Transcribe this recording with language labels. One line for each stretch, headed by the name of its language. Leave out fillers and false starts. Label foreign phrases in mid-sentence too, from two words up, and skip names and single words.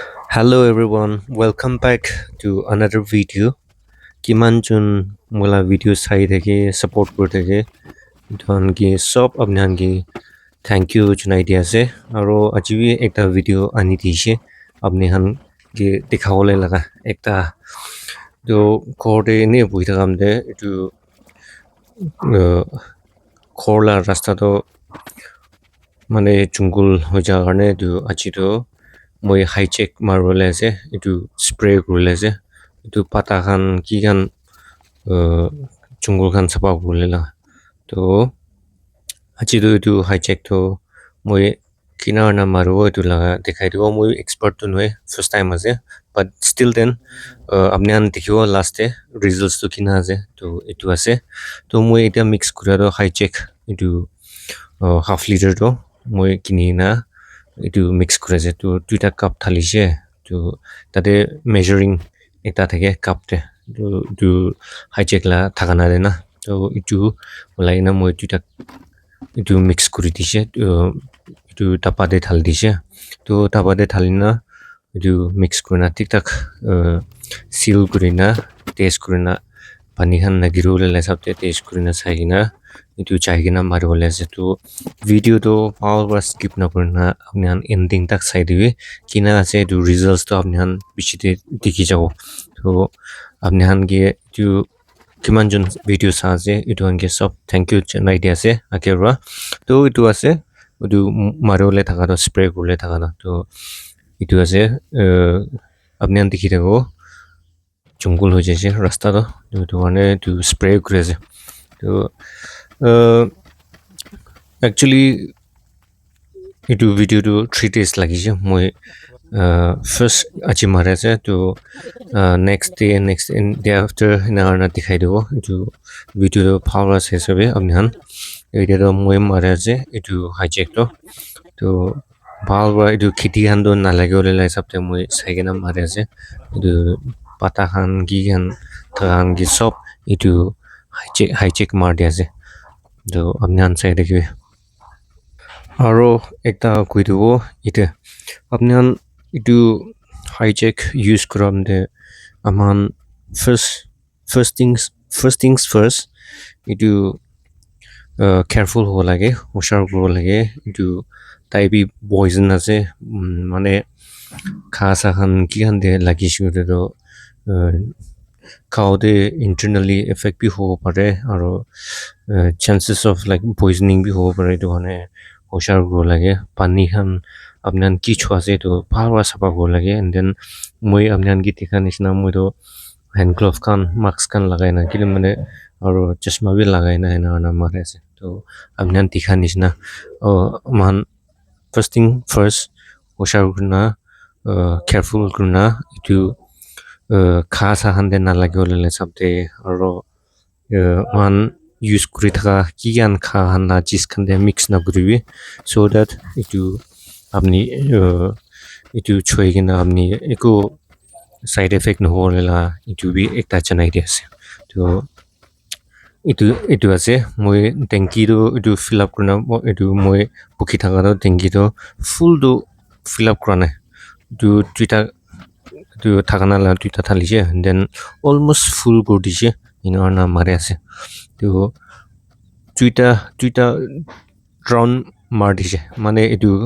English: Hello everyone, welcome back to another video.
Naga Pidgin: Kiman chun mula video sai theke support kur theke don ki sob apnan ki
English: thank you
Naga Pidgin: chunai dia ase aro ajibi ekta video ani dishe apne han ki dikhawole laga ekta jo khorde ne bui thakam de etu khorla rasta to mane jungul hoja karne tu aji to moi hijack marwole ase etu spray kurle ase etu pata khan ki khan jungul khan sapa kurle la to aji to etu hijack to moi kina na maru etu laga dikhai dibo moi expert to noe
English: first time
Naga Pidgin: ase
English: but still then
Naga Pidgin: apne an dikhibo
English: last day results
Naga Pidgin: to kina ase to etu ase to moi eta mix kura do hijack etu
English: half liter
Naga Pidgin: to moi kini na etu mix kura ase to duita cup thalishe to tate measuring ekta thake cup te to hijack la thakana de na to etu olai na moi duita etu mix kuri dishe etu tapa de thal dishe to tapa de thalina etu mix kurina tik tak seal kurina taste kurina pani khan nagiru le sabte taste kurina saigina etu chaigina marwole ase to video to power was skip na kurna apne han ending tak sai dibe kina ase etu results to apne han bichite dikhi jabo to apne han ge etu kiman jon video sa ase etu han ge sob
English: thank you
Naga Pidgin: chanai dia ase akerwa to etu ase etu marwole thaka to spray kurle thaka to etu ase apne han dikhi thako jungul ho jaise rasta to etu karne etu spray kuri ase to actually etu video to 3 days lagise moi first achi mare ase to
English: next day after
Naga Pidgin: na na dikhai dibo etu video to power ase sabe apne han eta to moi mare ase etu hijack to bhal ba etu khiti han do na lage ole lai sabte moi saigena mare ase etu pata khan gi khan than gi sob etu hijack mar dia ase to apne han sai dekhibe aro ekta koi dibo ite apne han etu hijack use kuram de aman
English: first first things first
Naga Pidgin: etu careful ho lage hushar kuro lage etu tai bi poison ase mane khasa khan ki khan de lagi shure to kaude
English: internally effect
Naga Pidgin: bi ho pare aro
English: chances of like poisoning
Naga Pidgin: bi ho pare to hane hushar kuro lage pani khan apnan ki chwa se to bhalwa sapa kuro lage
English: and then
Naga Pidgin: moi apnan ki tikha nishna moi to
English: hand glove
Naga Pidgin: khan mask khan lagai na kile mane aro chashma bi lagai na ena na mare ase to apnan tikha nishna man
English: first thing first
Naga Pidgin: hushar kurna careful kurna etu khasa han de na lage ole sabte aro man use kuri thaka ki gan kha han na chis khan de mix na kuribi
English: so that
Naga Pidgin: etu apni etu choi gina apni eko
English: side effect
Naga Pidgin: no hole la etu bi ekta chanai dia ase to etu ase moi tanki do etu
English: fill up
Naga Pidgin: kurna etu moi pukhi thaka do tanki do full do
English: fill up
Naga Pidgin: kurana tu tuita tu thakana la tuita thalishe
English: and then almost full
Naga Pidgin: go dishe ina na mare ase to tuita round mar dishe mane etu